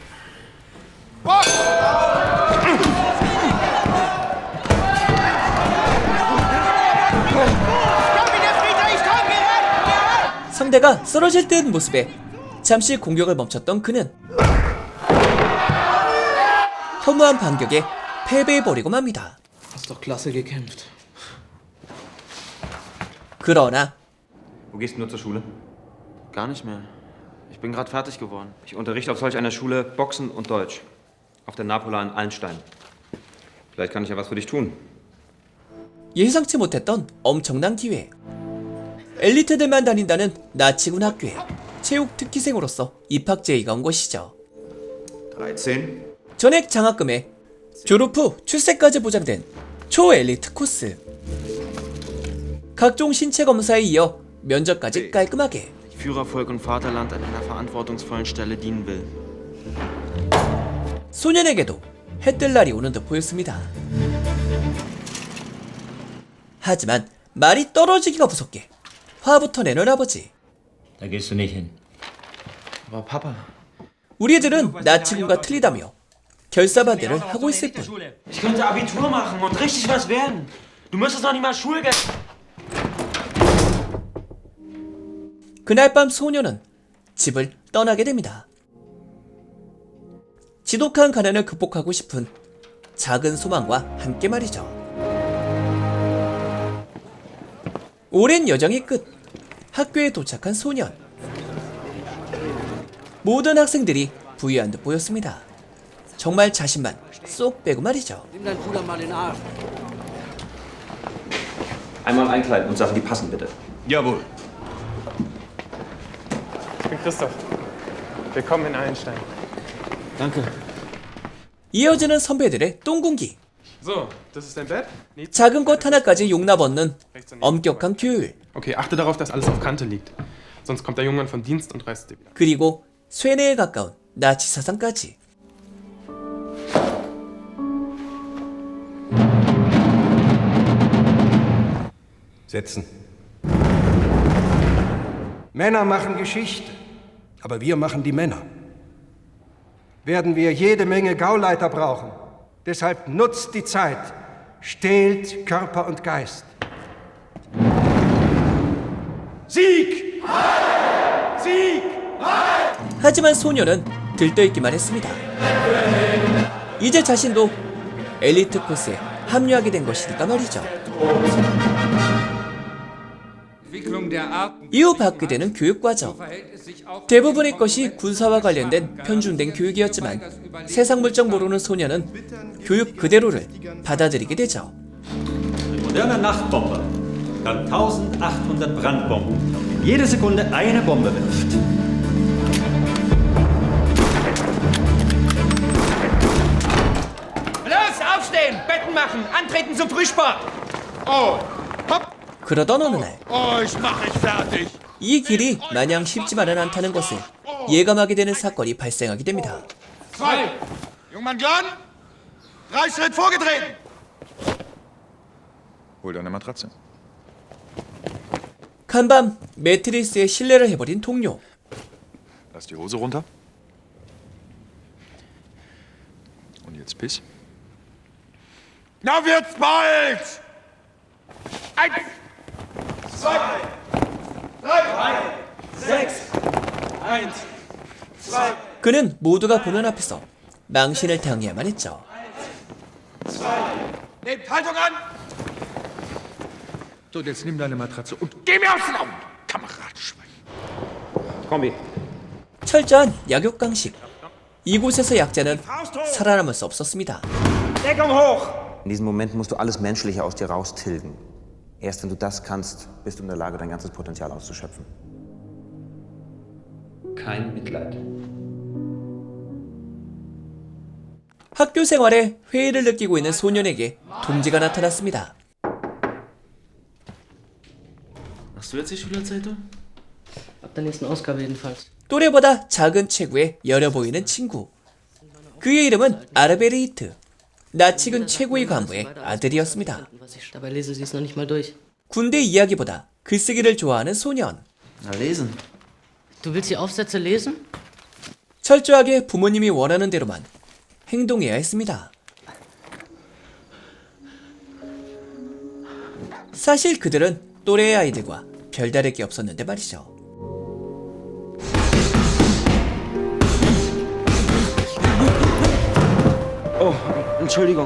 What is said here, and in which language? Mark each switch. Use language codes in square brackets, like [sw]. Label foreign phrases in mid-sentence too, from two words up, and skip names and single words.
[ko] 상대가 쓰러질 듯 모습에 잠시 공격을 멈췄던 그는 허무한 반격에 패배해버리고 맙니다. 그러나 [de] Wo gehst du nur zur Schule? Gar nicht mehr. Ich bin gerade fertig geworden. Ich unterrichte auf solch einer Schule Boxen und Deutsch. Auf der Napola in Allenstein. Vielleicht kann ich ja was für dich tun. [ko] 예상치 못했던 엄청난 기회. 엘리트들만 다닌다는 나치군 학교에 체육 특기생으로서 입학 제의가 온 것이죠. 13. 전액 장학금에 졸업 후 출세까지 보장된 초엘리트 코스. 각종 신체 검사에 이어 면접까지 깔끔하게. [de] Führer Volk und Vaterland an einer verantwortungsvollen Stelle dienen will. [ko] 소년에게도 해뜰 날이 오는 듯 보였습니다. 하지만 말이 떨어지기가 무섭게 화부터 내는 아버지. [de] Da gehst du nicht hin. Aber Papa. [ko] 우리 애들은 나치군과 틀리다며 결사반대를 하고 있을 뿐. [de] Ich könnte Abitur machen und richtig was werden. Du müsstest noch nicht mal Schulgeld. [ko] 그날 밤 소녀는 집을 떠나게 됩니다. 지독한 가난을 극복하고 싶은 작은 소망과 함께 말이죠. 오랜 여정의 끝, 학교에 도착한 소년. 모든 학생들이 부유한 듯 보였습니다. 정말 자신만 쏙 빼고 말이죠. [de] Einmal einkleiden und Sachen, die passen, bitte. Jawohl. Ich bin Christoph. Willkommen in Allenstein. Danke. [ko] 이어지는 선배들의 똥군기. [de] So, das ist dein Bett? [ko] 작은 것 하나까지 용납 없는 엄격한 규율. [de] Okay, achte darauf, dass alles auf Kante liegt. Sonst kommt der Junge vom Dienst und reißt dir wieder. [ko] 그리고 쇠뇌에 가까운 나치 사상까지. [de] Setzen. Männer machen Geschichte, aber wir machen die Männer. Werden wir jede Menge Gauleiter brauchen. Deshalb nutzt die Zeit, stählt Körper und Geist. Sieg! Sieg! [ko] 하지만 소녀는 들떠있기만 했습니다. 이제 자신도 엘리트 코스에 합류하게 된 것이니까 말이죠. 이후 받게 되는 교육과정. 대부분의 것이 군사와 관련된 편중된 교육이었지만 세상 물정 모르는 소녀는 교육 그대로를 받아들이게 되죠. [de] Moderner Nachtbomber kann 1800 Brandbomben jede Sekunde eine Bombe wirft. Los, aufstehen, Betten machen, antreten zum Frühsport. Oh, hopp. [ko] 그러던 어느 날 [de] Ich mach ich fertig. [ko] 이 길이 마냥 쉽지만은 않다는 것을 예감하게 되는 사건이 발생하게 됩니다. 2. [de] Jungmann Glan. 3 Schritt vorgetreten. Hol deine Matratze. [ko] 간밤 매트리스에 실례를 해버린 동료. [de] Lass die Hose runter. Und jetzt Piss. Na wird's bald! 1, 2, 3, 6, 1, 2. [ko] 그는 모두가 보는 앞에서 망신을 당해야만 했죠. [de] Nehmt Haltung an! So, jetzt nimm deine Matratze und geh mir aus den Augen, Kameradschwein. Kombi. [ko] 철저한 약욕 강식. 이곳에서 약자는 살아남을 수 없었습니다. [de] Deckung hoch! In diesem Moment musst du alles Menschliche aus dir raustilgen. Erst wenn du das kannst, bist du in der Lage, dein ganzes Potenzial auszuschöpfen. Kein Mitleid. [ko] 학교 생활에 회의를 느끼고 있는 소년에게 동지가 나타났습니다. [de] Machst du jetzt die Schülerzeitung? Ab der nächsten Ausgabe jedenfalls. [ko] 또래보다 작은 체구에 여려 보이는 친구. 그의 이름은 아르베리히트. 나치군 최고의 간부의 아들이었습니다. [de] Dabei lese sie es noch nicht mal durch. [ko] 군대 이야기보다 글쓰기를 좋아하는 소년. [de] Na, lesen. Du willst die Aufsätze lesen? [ko] 철저하게 부모님이 원하는 대로만 행동해야 했습니다. 사실 그들은 또래의 아이들과 별다를 게 없었는데 말이죠. [de] Entschuldigung.